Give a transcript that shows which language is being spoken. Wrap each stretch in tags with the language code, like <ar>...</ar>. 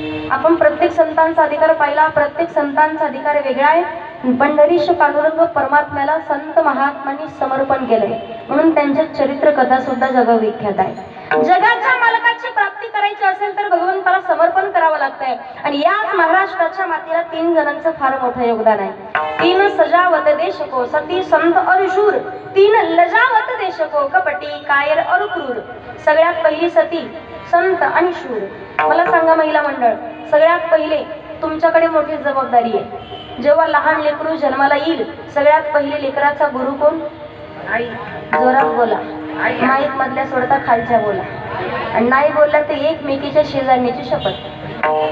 <mr>आपण प्रत्येक संतांचा अधिकार पाहिला. प्रत्येक संतांचा अधिकार वेगळा आहे. पंढरीश पांडुरंग परमात्म्याला संत महात्म्यांनी समर्पण केलंय म्हणून त्यांचे चरित्र कथा सुद्धा जगविख्यात आहे. जगाच्या मालकाची प्राप्ती करायची असेल तर भगवंताला समर्पण करावं लागतंय. आणि याच महाराष्ट्राच्या मातीला 3 जणांचं फार मोठं योगदान आहे.</mr> <hi>3 सजावत देश को, सती संत और शूर. 3 लजावत देश को, कपटी कायर और क्रूर.</hi> <mr>सगळ्यात पहिली सती, संत आणि शूर. मला सांगा महिला मंडळ, सगळ्यात पहिले तुमच्याकडे मोठी जबाबदारी आहे. जेव्हा लहान लेकरू जन्माला येईल सगळ्यात पहिले लेकराचा गुरु कोण? आई. जोरात बोला. माईक मधल्या सोडता खालच्या बोला. आणि नाही बोलला तर एकमेकीच्या शेजारण्याची शपथ.</mr>